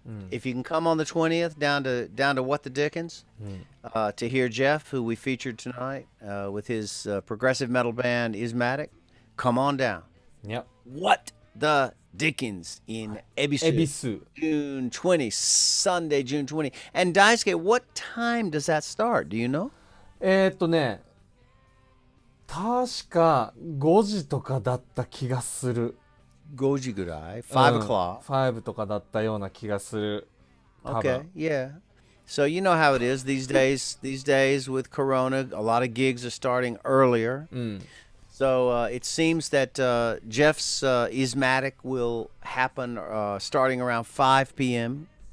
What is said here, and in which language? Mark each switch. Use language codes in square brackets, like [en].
[en] If you can come on the 20th down to What the Dickens to hear Jeff, who we featured tonight with his progressive metal band IZMATIK, come on down. Yep. What the Dickens in Ebisu, June 20, Sunday, June 20. And Daisuke, what time does that start? Do you know? [ja] ね、確か5時とかだった気がする。 5時ぐらい? [en] 5 o'clock? [ja] 5とかだったような気がする。 [en] Okay, yeah. So you know how it is these days with Corona, a lot of gigs are starting earlier. So it seems that Jeff's IZMATIK will happen starting around 5 p.m.